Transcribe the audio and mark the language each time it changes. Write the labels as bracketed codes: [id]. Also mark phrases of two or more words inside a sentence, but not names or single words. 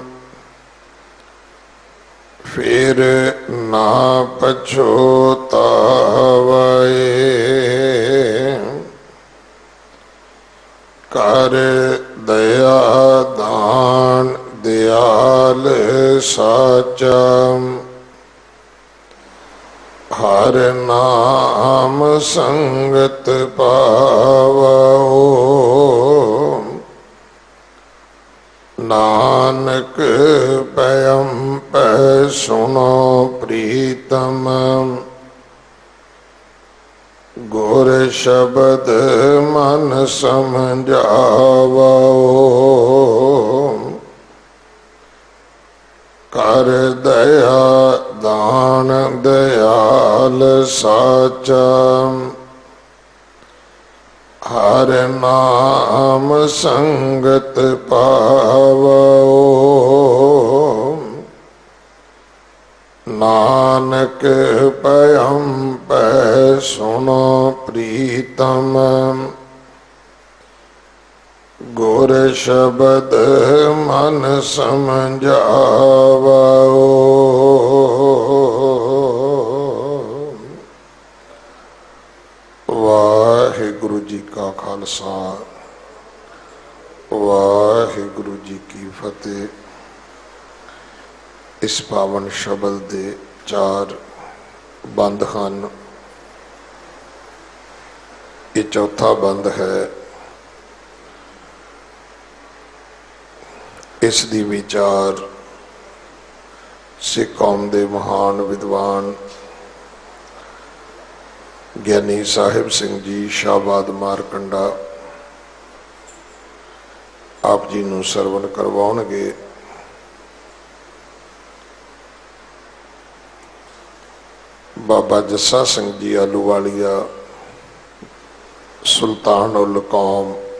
[pa] ਫਿਰ ਨਾ ਪਛੋਤਾਵੇ ਕਰ ਦਇਆ ਦਾਨ ਦਇਆਲ ਸਾਚਾ ਹਰ ਨਾਮ ਸੰਗਤ ਪਾਵੋ ਨਾਨਕ ਪਯਮ ਪੈ ਸੁਨੋ ਪ੍ਰੀਤਮ ਗੁਰ ਸ਼ਬਦ ਮਨ ਸਮਝਾਵੋ ਕਰ ਦਇਆ ਦਾਨ ਦਇਆਲ ਸਾਚਾ ਹਰ ਨਾਮ ਸੰਗਤ ਪਾਵੋ ਨਾਨਕ ਪਯਮ ਪੈ ਸੁਨੋ ਪ੍ਰੀਤਮ ਗੁਰ ਸ਼ਬਦ ਮਨ ਸਮਝਾਵੋ ਵਾਹਿਗੁਰੂ ਜੀ ਕਾ ਖਾਲਸਾ ਵਾਹਿਗੁਰੂ ਜੀ ਕੀ ਫਤਿਹ। ਇਸ ਪਾਵਨ ਸ਼ਬਦ ਦੇ ਚਾਰ ਬੰਦ ਹੈਂ। [hi] ये चौथा बंद है। [pa] ਇਸ ਦੀ ਵਿਚਾਰ ਸਿੱਖ ਕੌਮ ਦੇ ਮਹਾਨ ਵਿਦਵਾਨ ਗਿਆਨੀ ਸਾਹਿਬ ਸਿੰਘ ਜੀ ਸ਼ਾਹਬਾਦ ਮਾਰਕੰਡਾ ਆਪ ਜੀ ਨੂੰ ਸਰਵਣ ਕਰਵਾਉਣਗੇ। ਬਾਬਾ ਜੱਸਾ ਸਿੰਘ ਜੀ ਆਲੂਵਾਲੀਆ ਸੁਲਤਾਨ ਉਲ ਕੌਮ